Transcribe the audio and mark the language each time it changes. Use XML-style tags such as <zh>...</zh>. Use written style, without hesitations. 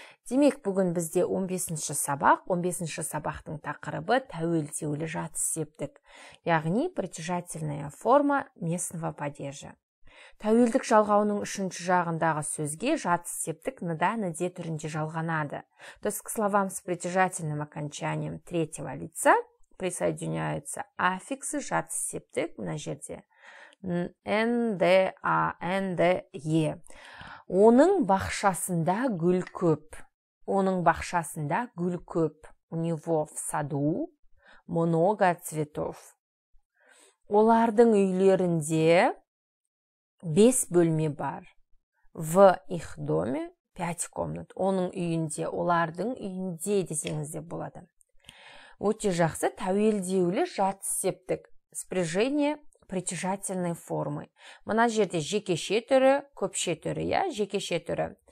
<kk>Демек, бүгін бізде 15-ші сабақ. 15-ші сабақтың тақырыбы тәуелдеулі жатыс септік, яғни</kk> <ru>притяжательная форма местного падежа.</ru> <kk>Тәуелдік жалғауының үшінші жағындағы сөзге жатыс септік ныда-ныде түрінде жалғанады.</kk> <ru>То есть к словам с притяжательным окончанием третьего лица присоединяются аффиксы</ru> <kk>жатыс септік мына жерде. НДА, НДЕ. Оның бақшасында гүл көп. Оның бақшасында гүл көп.</kk> <ru>У него в саду много цветов.</ru> <kk>Олардың үйлерінде 5 бөлме бар.</kk> <ru>В их доме 5 комнат.</ru> <kk>Оның үйінде, олардың үйінде десеңіз де болады. Өте жақсы, тәуелдеулі жатыс септік.</kk> <ru>Спряжение притяжательной формы.</ru> <kk>Мына жерде жекеше түрі, көпше түрі, жекеше түрі.</kk>